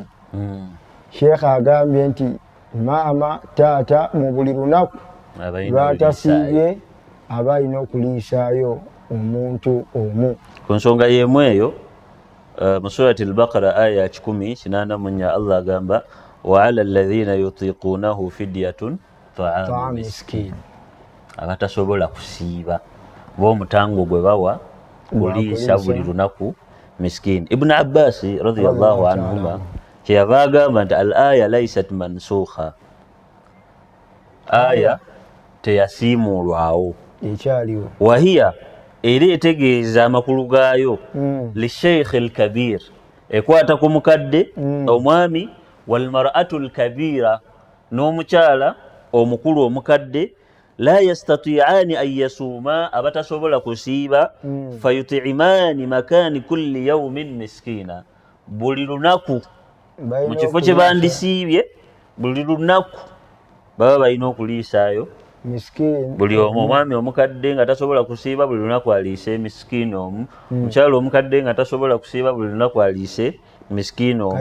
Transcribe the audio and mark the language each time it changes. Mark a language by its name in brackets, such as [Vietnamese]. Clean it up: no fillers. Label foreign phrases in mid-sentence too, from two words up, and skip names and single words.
[Ganda] Sheikh agambye nti maama taata mu buli lunaku lwatasiibye aba alina okuliisaayo omuntu omu. Ku nsonga y'emu eyo mu surati al-Baqara aya 10:84 Allah agamba [Arabic] وعلى الذين يطيقونه فدية طعام مسكين. [Ganda] Abatasobola kusiiba b'omutango gwe bawa kuliisa buli lunaku miskin. Ibn Abbas [Arabic] رضي الله عنهما [Ganda] kyeyava agamba nti [Arabic] الآية ليست منسوخة, [Ganda] aya teyasiimulwawo ekyaliwo wahiya era etegeeza amakulu gaayo [Arabic] للشيخ الكبير [Ganda] ekwata ku mukadde omwami [Arabic] والمرأة الكبيرة [Ganda] n'omukyala omukulu omukadde [Arabic] لا يستطيعان أن يصوما [Ganda] abatasobola kusiiba [Arabic] فيطعمان مكان كل يوم مسكينا [Ganda] buli lunaku mu kifo kye bandisiibye buli lunaku baba balina okuliisaayo miskini. Buli omu omwami omukadde nga tasobola kusiiba buli lunaku aliise miskini omu, mukyala omukadde nga tasobola kusiiba buli lunaku aliise miskini omu.